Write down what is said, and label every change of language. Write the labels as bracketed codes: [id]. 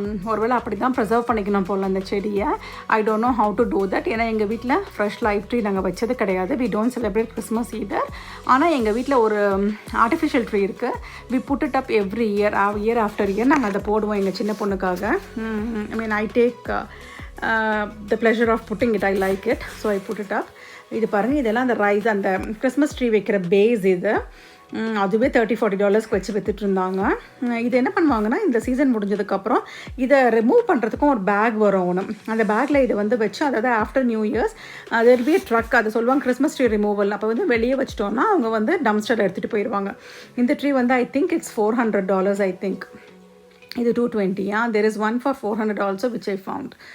[ta] ஒருவேளை அப்படி தான் ப்ரிசர்வ் பண்ணிக்கணும் போல் அந்த செடியை. [en] I don't know how to do that. [ta] ஏன்னா எங்கள் வீட்டில் ஃப்ரெஷ் லைஃப் ட்ரீ நாங்கள் வச்சது கிடையாது. [en] We don't celebrate Christmas either. [ta] ஆனால் எங்கள் வீட்டில் ஒரு ஆர்டிஃபிஷியல் ட்ரீ இருக்குது. [en] we put it up every year after year [ta] நாங்கள் அதை போடுவோம் எங்கள் சின்ன பொண்ணுக்காக. [en] I mean I take the pleasure of putting it. I like it, so I put it up. [ta] இது பாருங்கள், இதெல்லாம் அந்த ரைஸ், அந்த கிறிஸ்மஸ் ட்ரீ வைக்கிற பேஸ். இது அதுவே $30-40 வச்சு விற்றுட்டு இருந்தாங்க. இது என்ன பண்ணுவாங்கன்னா, இந்த சீசன் முடிஞ்சதுக்கப்புறம் இதை ரிமூவ் பண்ணுறதுக்கும் ஒரு பேக் வரும் ஒன்று. அந்த பேக்கில் இதை வந்து வச்சு, அதாவது [en] after new years [ta] அது பி ட்ரக், அதை சொல்லுவாங்க கிறிஸ்மஸ் ட்ரீ ரிமூவல். அப்போ வந்து வெளியே வச்சிட்டோன்னா அவங்க வந்து டம்ஸ்டர் எடுத்துகிட்டு போயிடுவாங்க. [en] இந்த ட்ரீ வந்து I think it's $400. I think [ta] இது [en] $220. There is one for $400 also which I found.